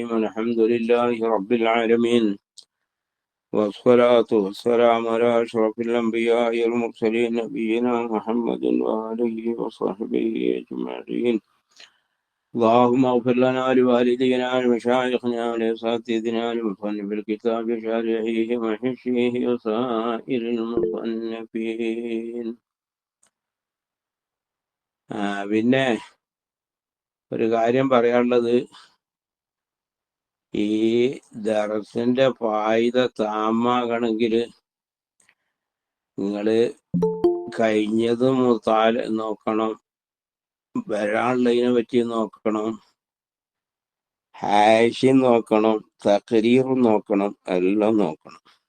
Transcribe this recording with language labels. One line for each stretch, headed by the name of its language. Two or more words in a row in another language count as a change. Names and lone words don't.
Arabic: الحمد لله رب العالمين، والصلاة والسلام على أشرف الأنبياء والمرسلين نبينا محمد وآله وصحبه أجمعين. اللهم اغفر لنا ولوالدينا ولمشايخنا ولأساتذتنا لمصنف الكتاب شارحيه وحشيه وسائر المصنفين.
Malayalam: പിന്നെ ഒരു കാര്യം പറയാനുള്ളത്, ഈ ദർസിന്റെ ഫായിദ താമാകണമെങ്കിൽ നിങ്ങൾ കഴിഞ്ഞതും നോക്കണം, വരാനുള്ളതിനെ പറ്റി നോക്കണം, ഹാഷി നോക്കണം, തഖരീറും നോക്കണം, എല്ലാം നോക്കണം.